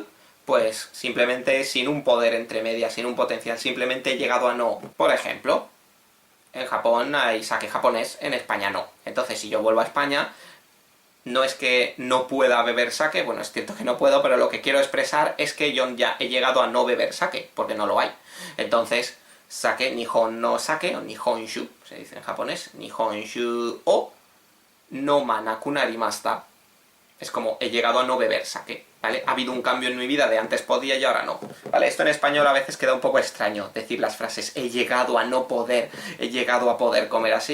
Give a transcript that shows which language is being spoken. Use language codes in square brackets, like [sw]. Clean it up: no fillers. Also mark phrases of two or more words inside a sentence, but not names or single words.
[es] Pues simplemente sin un poder entre medias, sin un potencial, simplemente he llegado a no. Por ejemplo, en Japón hay sake japonés, en España no. Entonces si yo vuelvo a España, No es que no pueda beber sake, bueno, es cierto que no puedo, pero lo que quiero expresar es que yo ya he llegado a no beber sake, porque no lo hay. Entonces, [ja] 酒、日本の酒, o 日本酒, [es] se dice en japonés, [ja] 日本酒を飲まなくなりました. [es] Es como, he llegado a no beber sake, ¿vale? Ha habido un cambio en mi vida de antes podía y ahora no, ¿vale? Esto en español a veces queda un poco extraño, decir las frases he llegado a no poder, he llegado a poder comer así.